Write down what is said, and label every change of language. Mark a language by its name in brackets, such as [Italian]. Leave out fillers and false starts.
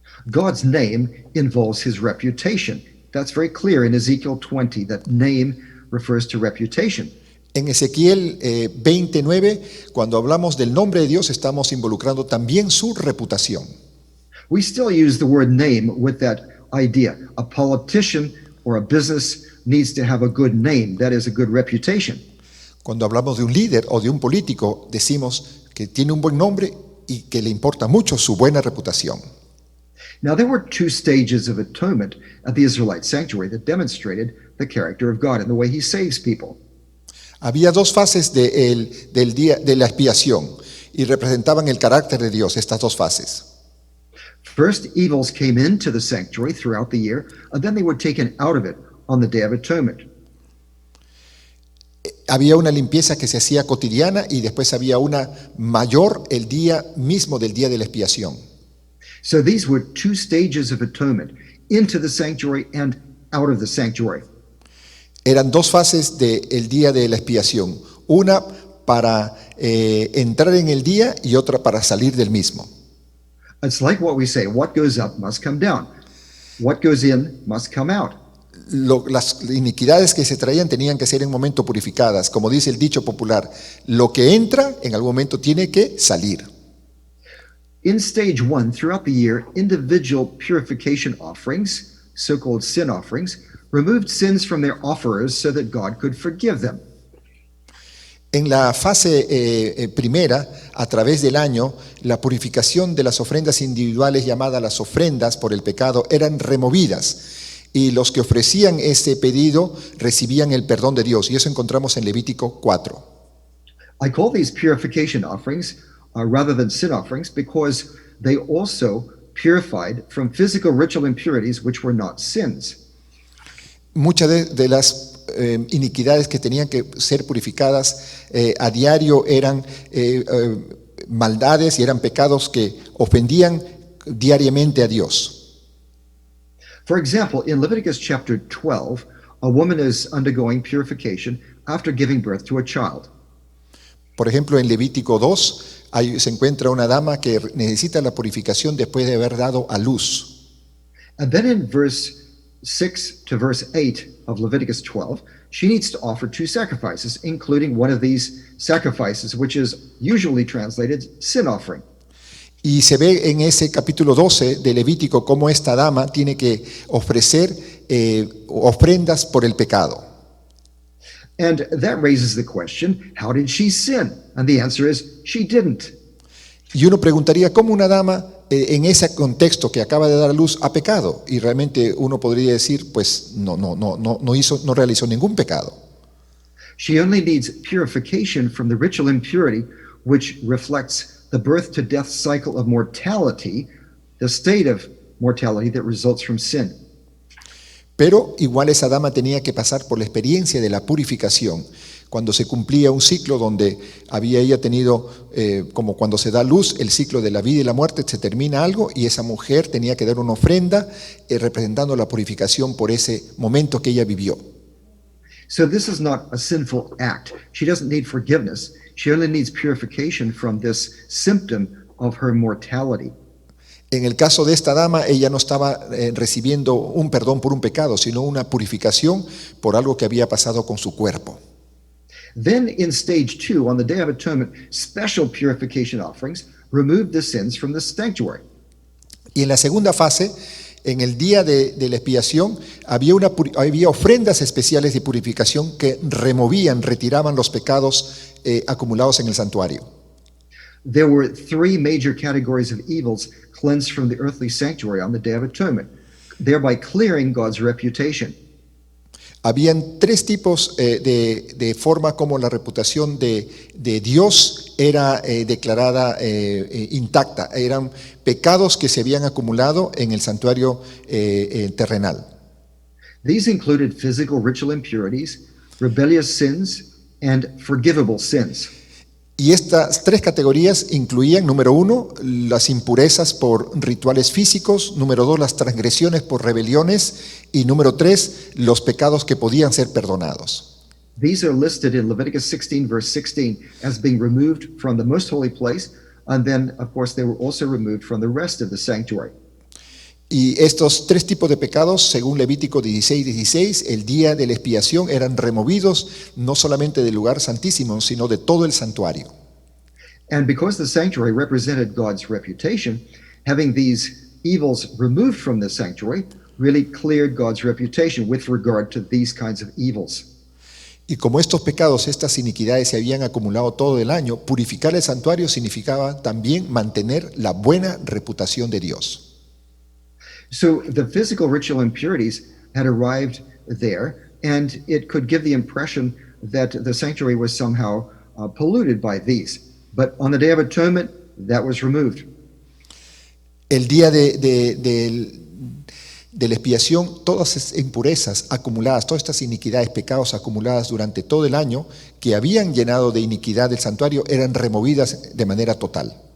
[English] God's name involves his reputation. That's very clear in Ezekiel 20, that name refers to reputation. [Spanish] En Ezequiel 29, cuando hablamos del nombre de Dios, estamos involucrando también su reputación. [English] We still use the word name with that idea. A politician or a business needs to have a good name, that is a good reputation. [Spanish] Cuando hablamos de un líder o de un político, decimos que tiene un buen nombre y que le importa mucho su buena reputación. [English] Now, there were two stages of atonement at the Israelite sanctuary that demonstrated the character of God and the way he saves people. [Spanish] Había dos fases del día de la expiación y representaban el carácter de Dios, estas dos fases. [English] First, evils came into the sanctuary throughout the year, and then they were taken out of it on the Day of Atonement. [Spanish] Había una limpieza que se hacía cotidiana y después había una mayor el día mismo del día de la expiación. [English] So these were two stages of atonement, into the sanctuary and out of the sanctuary. [Spanish] Eran dos fases del día de la expiación, una para entrar en el día y otra para salir del mismo. [English] It's like what we say, what goes up must come down. What goes in must come out. [Spanish] Las iniquidades que se traían tenían que ser en un momento purificadas. Como dice el dicho popular, lo que entra en algún momento tiene que salir. [English] In stage 1, throughout the year, individual purification offerings, so-called sin offerings, removed sins from their offerers so that God could forgive them. [Spanish] En la fase primera, a través del año, la purificación de las ofrendas individuales llamadas las ofrendas por el pecado eran removidas y los que ofrecían ese pedido recibían el perdón de Dios. Y eso encontramos en Levítico 4. [English] I call these purification offerings rather than sin offerings because they also purified from physical ritual impurities which were not sins. [Spanish] Muchas de las iniquidades que tenían que ser purificadas a diario eran maldades y eran pecados que ofendían diariamente a Dios. [English] For example, in Leviticus chapter 12, a woman is undergoing purification after giving birth to a child. [Spanish] Por ejemplo, en Levítico 2 se encuentra una dama que necesita la purificación después de haber dado a luz. [English] And then in verse 6 to verse 8 of Leviticus 12, she needs to offer 2 sacrifices, including one of these sacrifices, which is usually translated sin offering. [Spanish] Y se ve en ese capítulo 12 de Levítico cómo esta dama tiene que ofrecer ofrendas por el pecado. [English] And that raises the question, how did she sin? And the answer is, she didn't. [Spanish] Y uno preguntaría, ¿cómo una dama en ese contexto que acaba de dar a luz ha pecado? Y realmente uno podría decir, pues no realizó ningún pecado. [English] She only needs purification from the ritual impurity, which reflects the birth to death cycle of mortality, the state of mortality that results from sin. [Spanish] Pero igual esa dama tenía que pasar por la experiencia de la purificación, cuando se cumplía un ciclo donde había ella tenido, como cuando se da luz, el ciclo de la vida y la muerte, se termina algo y esa mujer tenía que dar una ofrenda representando la purificación por ese momento que ella vivió. [English] So this is not a sinful act. She doesn't need forgiveness. She only needs purification from this symptom of her mortality. [Spanish] En el caso de esta dama, ella no estaba recibiendo un perdón por un pecado, sino una purificación por algo que había pasado con su cuerpo. [English] Then in stage 2, on the Day of Atonement, special purification offerings removed the sins from the sanctuary. [Spanish] Y en la segunda fase, en el día de la expiación, había ofrendas especiales de purificación que retiraban los pecados acumulados en el santuario. [English] There were 3 major categories of evils cleansed from the earthly sanctuary on the Day of Atonement, thereby clearing God's reputation. [Spanish] Habían 3 tipos de forma como la reputación de Dios era declarada intacta. Eran pecados que se habían acumulado en el santuario terrenal. [English] These included physical ritual impurities, rebellious sins, and forgivable sins. [Spanish] Y estas 3 categorías incluían, número 1, las impurezas por rituales físicos, número 2, las transgresiones por rebeliones y número 3, los pecados que podían ser perdonados. [English] These are listed in Leviticus 16, verse 16, as being removed from the most holy place, and then, of course, they were also removed from the rest of the sanctuary. [Spanish] Y estos 3 tipos de pecados, según Levítico 16:16, el día de la expiación eran removidos no solamente del lugar santísimo, sino de todo el santuario. [English] And because the sanctuary represented God's reputation, having these evils removed from the sanctuary really cleared God's reputation with regard to these kinds of evils. [Spanish] Y como estos pecados, estas iniquidades se habían acumulado todo el año, purificar el santuario significaba también mantener la buena reputación de Dios. [English] So the physical ritual impurities had arrived there, and it could give the impression that the sanctuary was somehow polluted by these. But on the Day of Atonement, that was removed. [Spanish] El día de la expiación, todas esas impurezas acumuladas, todas estas iniquidades, pecados acumuladas durante todo el año, que habían llenado de iniquidad el santuario, eran removidas de manera total.